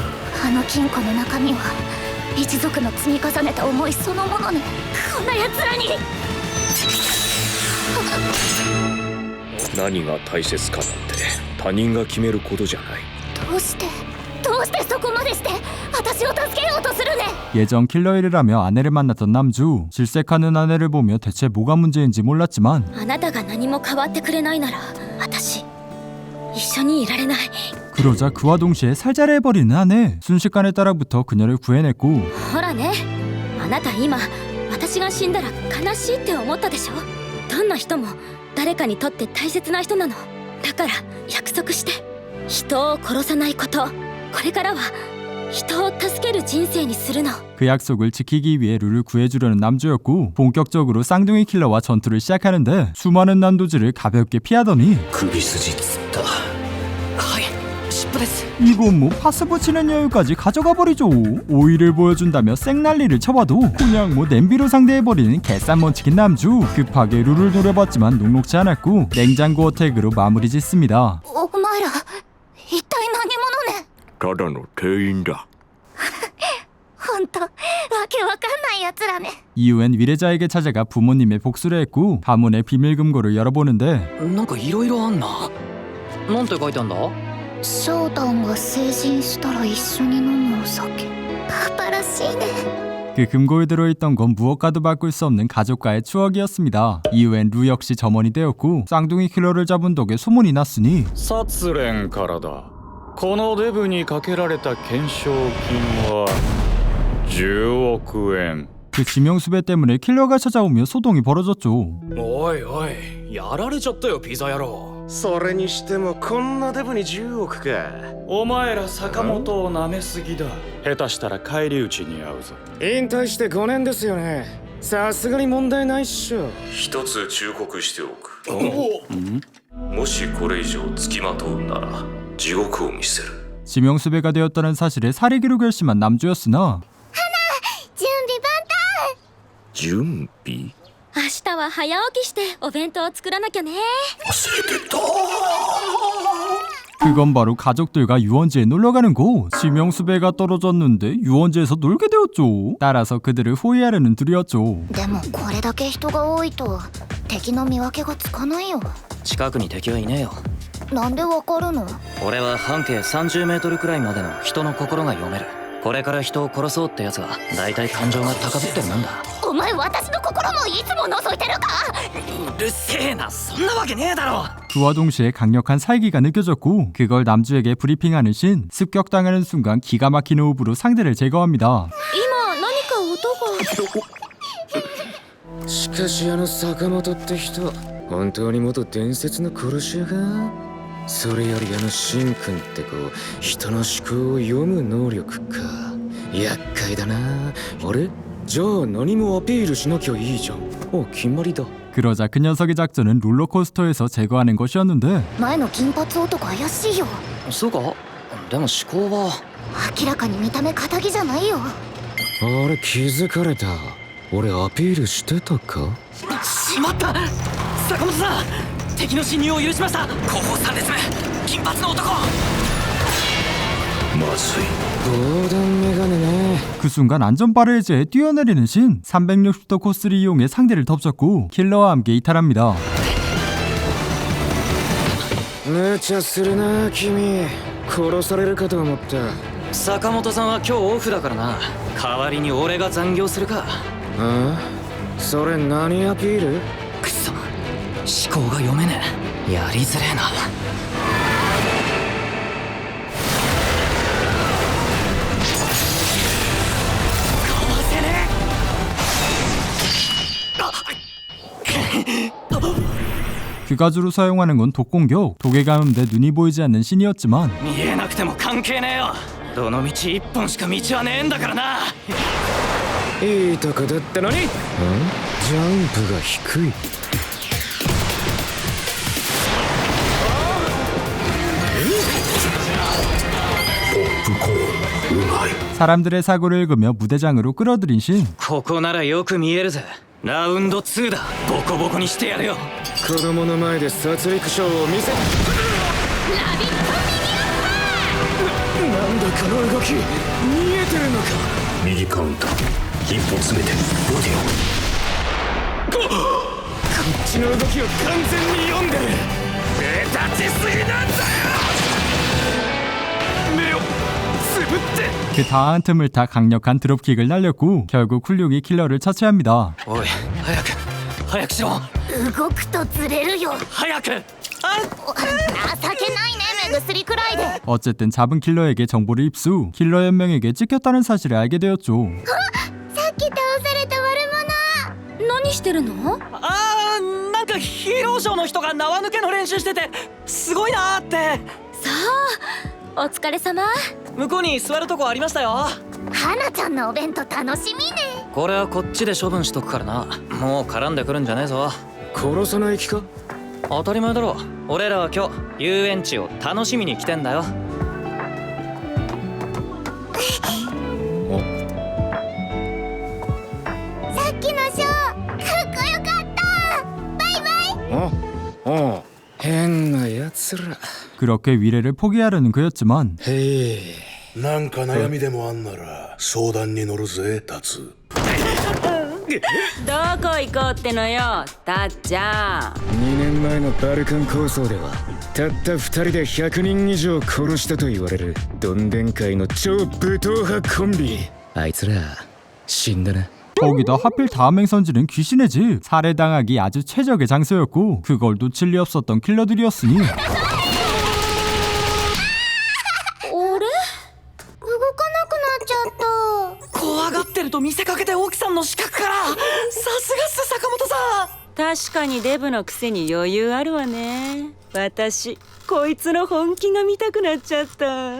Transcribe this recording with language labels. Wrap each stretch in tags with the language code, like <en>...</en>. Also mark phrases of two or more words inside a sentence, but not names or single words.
<ja>あの金庫の中身は一族の積み重ねた思いそのものね。こんな奴らに。何が大切かなんて他人が決めることじゃない。どうしてそこまでして私を助けようとするね。</ja> <ko>예전 킬러일이라며 아내를 만났던 남주. 질색하는 아내를 보며 대체 뭐가 문제인지 몰랐지만</ko> <ja>あなたが何も変わってくれないなら私一緒にいられない。</ja> <ko>그러자 그와 동시에 살자해버리는 아내. 순식간에 따라붙어 그녀를 구해냈고</ko> <ja>ほらね、あなた今私が死んだら悲しいって思ったでしょ。どんな人も誰かにとって大切な人なの。だから約束して、人を殺さないこと、これからは人を助ける人生にするの。</ja> <ko>그 약속을 지키기 위해 룰을 구해주려는 남주였고 본격적으로 쌍둥이 킬러와 전투를 시작하는데 수많은 난도질을 가볍게 피하더니</ko> <ja>首筋つった。はい、尻尾です。</ja> <ko>이건 뭐 파스 붙이는 여유까지 가져가 버리죠. 오이를 보여준다며 생난리를 쳐봐도 그냥 뭐 냄비로 상대해버리는 개쌈 먼치킨 남주. 급하게 룰을 노려봤지만 녹록지 않았고 냉장고 어택으로 마무리 짓습니다.</ko> <ja>お前ら一体何者ね。ただの店員だ。ほんとわけわかんないやつらね。</ja> <ko>이후엔 위례자에게 찾아가 부모님의 복수를 했고 가문의 비밀 금고를 열어보는데</ko> <ja>なんかいろいろあんな。なんて書いてあんだ？翔太が成人したら一緒に飲むお酒。パパらしいね。</ja> <ko>그 금고에 들어있던 건 무엇과도 바꿀 수 없는 가족과의 추억이었습니다. 이후엔 루 역시 점원이 되었고 쌍둥이 킬러를 잡은 덕에 소문이 났으니</ko> <ja>殺練からだ。このデブにかけられた懸賞金は10億円。</ja> <ko>그 지명수배 때문에 킬러가 찾아오며 소동이 벌어졌죠.</ko> <ja>おいおい、やられちゃったよピザ野郎。それにしてもこんなデブに10億か。お前ら坂本を舐めすぎだ。下手したら返り討ちに遭うぞ。引退して5年ですよね。さすがに問題ないっしょ。一つ忠告しておく。もしこれ以上付きまとうなら地獄を見せる。</ja> <ko>지명수배가 되었다는 사실에 살이기로 결심한 남주였으나</ko> <ja>準備万端。準備？明日は早起きしてお弁当を作らなきゃね。忘れてた。</ja> <ko>그건 바로 가족들과 유원지에 놀러가는 곳. 지명수배가 떨어졌는데 유원지에서 놀게 되었죠. 따라서 그들을 호위하려는 둘이었죠.</ko> <ja>でもこれだけ人が多いと敵の見分けがつかないよ。近くに敵はいねえよ。なんでわかるの？俺は半径30メートルくらいまでの人の心が読める。これから人を殺そうってやつは大体感情が高ぶってるもんだ。お前私の心もいつも覗いてるか？うるせえな、そんなわけねえだろ。</ja> <ko>그와 동시에 강력한 살기가 느껴졌고 그걸 남주에게 브리핑하는 신. 습격당하는 순간 기가 막힌 호흡으로 상대를 제거합니다.</ko> <ja>今何か音が。しかしあの坂本って人、本当に元伝説の殺し屋か？それよりあのシンくんって子、人の思考を読む能力か。厄介だな。あれ？じゃあ何もアピールしなきゃいいじゃん。お、決まりだ。</ja> <ko>그러자 그 녀석의 작전은 롤러코스터에서 제거하는 것이었는데</ko> <ja>前の金髪男怪しいよ。そうか？でも思考は明らかに見た目堅気じゃないよ。あれ気づかれた。俺アピールしてたか？しまった。坂本さん、敵の侵入を許しました。後方3列目、金髪の男。まずい。防弾メガネね。</ja> <ko>그 순간 안전바를 해제해 뛰어내리는 신. 360도 코스를 이용해 상대를 덮쳤고 킬러와 함께 이탈합니다.</ko> <ja>無茶するな君。殺されるかと思った。坂本さんは今日オフだからな。代わりに俺が残業するか。ああ、それ何アピール？くそ、思考が読めねえ。やりづれえな。かわせねえ。</ja> <ko>규가주로 사용하는 건 독공격. 독에 감염돼 눈이 보이지 않는 신이었지만</ko> <ja>見えなくても関係ねえよ。どの道一本しか道はねえんだからな。いいとこだったのに。ジャンプが低い。</ja> <ko>사람들의 사고를 읽으며 무대장으로 끌어들인 신.</ko> <ja>ここならよく見えるぜ。ラウンド2だ。ボコボコにしてやるよ。子供の前で殺戮ショーを見せ。</ja> <en>rabbit mini upper.</en> <ja>なんだこの動き、見えてるのか。右カウンター一歩詰めてボディを。こっちの動きを完全に読んでる。目立ちすぎなんだよ。目をつぶって。</ja> <ko>그 다한 틈을 타 강력한 드롭킥을 날렸고 결국 훌륭히 킬러를 처치합니다.</ko> <ja>おい、早くしろ。動くとずれるよ。早く。情けないね、目薬くらいで。</ja> <ko>어쨌든 잡은 킬러에게 정보를 입수. 킬러 연명에게 찍혔다는 사실을 알게 되었죠.</ko> <ja>さっき倒された悪者。何してるの？あー、なんかヒーローショーの人が縄抜けの練習しててすごいなーって。さあ、お疲れ様。向こうに座るとこありましたよ。花ちゃんのお弁当楽しみね。これはこっちで処分しとくからな。もう絡んでくるんじゃねえぞ。殺さない気か？当たり前だろ。俺らは今日遊園地を楽しみに来てんだよ。さっきのショーかっこよかった。バイバイ。お、変なやつら。</ja> <ko>그렇게 위례를 포기하려는 그였지만</ko> <ja>へえ、なんか悩みでもあんなら相談に乗るぜ、タツ。どこ行こうってのよ、たっちゃん。 2年前のバルカン構想ではたった2人で100人以上殺したと言われるどんでん界の超武闘派コンビ。あいつら死んだな。</ja> <ko>거기다 하필 다음 행선지는 귀신의 집. 살해당하기 아주 최적의 장소였고 그걸 놓칠 리 없었던 킬러들이었으니</ko> <ja>怖がってると見せかけて奥さんの死角から。さすがっす坂本さん。確かにデブのくせに余裕あるわね。私こいつの本気が見たくなっちゃった。</ja>